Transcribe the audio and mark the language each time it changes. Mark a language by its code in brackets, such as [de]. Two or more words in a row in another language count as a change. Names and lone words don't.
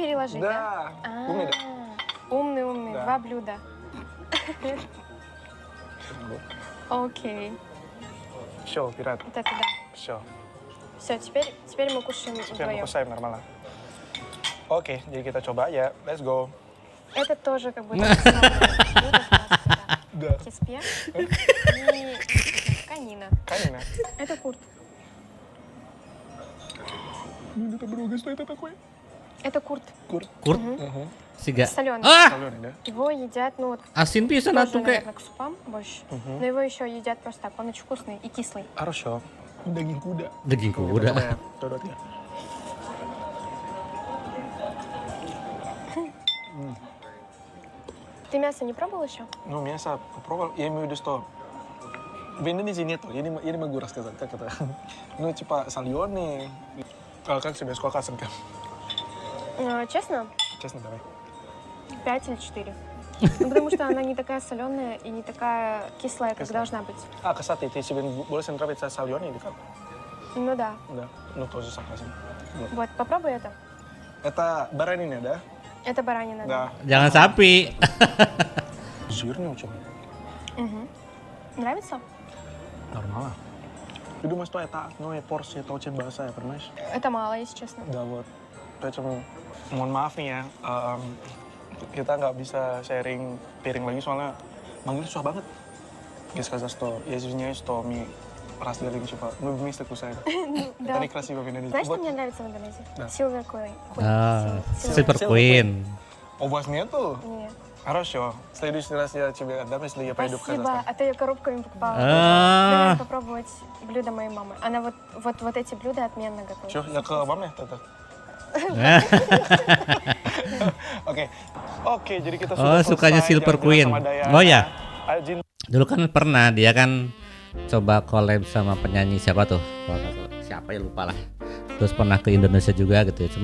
[ru] переложи, Да. Умный, да? Умный. Да. 2 блюда. Окей. Все, пират. Вот это да. Все. Все, теперь мы кушаем Теперь мы вдвоем. кусаем нормально. Окей, [id] jadi kita coba ya. [en] Let's go. [ru] Это тоже как бы то же самое блюдо с маслом, да. Да. Кеспе и канина. Канина. Это курт. Это друга, что это такое? Это курт. Курт. [su] Kurt siga. [ru] Соленый. Ah, Соленый, да? Его едят, [su] asin pisan [ru] тоже, [su] atuh kayak. [ru] наверное, к супам больше. Но его еще едят просто так. Он очень вкусный и кислый. Хорошо. [id] Daging kuda. Daging Coba kuda. ya, dodotnya. [ru] Ты мясо не пробовал еще? Ну, мясо попробовал. Я имею в виду, что в Индонезии нету. Я не могу рассказать, как это. Ну, типа, соленый. А как тебе? Сколько оценка? Честно, Честно, давай. 5 или 4. Ну, потому что она не такая соленая и не такая кислая, как должна быть. А, кстати, ты себе больше нравится соленый или как? Ну да. Да, ну тоже согласен. Вот, попробуй это. Это баранина, да? Это баранина. Да. [id] Jangan sapi. [ru] Жирный очень. Мгм. Нравится? Нормально. Ты думаешь, что это одной порции, это очень большая, понимаешь? Это мало, если честно. Да, вот. Поэтому, [id] mohon maaf nih ya, kita nggak bisa sharing piring lagi soalnya manggilnya susah banget. [ru] Я сказал, что я извиняюсь, что мы разделили, типа, мы вместе кусаем. Да. Это некрасиво в Индонезии. Знаешь, что Вот. мне нравится в Индонезии? Да. Silver Queen. Ah, Silver. Silver Queen. У вас нету? Нет. Хорошо. В следующий раз я тебе отдам, если я поеду в Спасибо, Казахстан. а то я коробками покупала. А. Надо попробовать блюдо моей мамы. Она вот эти блюда отменно готовит. Чё, я к маме тогда? [id] Oke, jadi kita Oh, sudah sukanya selesai Silver jalan-jalan Queen. sama Dayana. Oh ya, Ajin, dulu kan pernah dia kan coba collab sama penyanyi siapa tuh? Kalau nggak salah, siapa ya lupa lah. Terus pernah ke Indonesia juga gitu ya.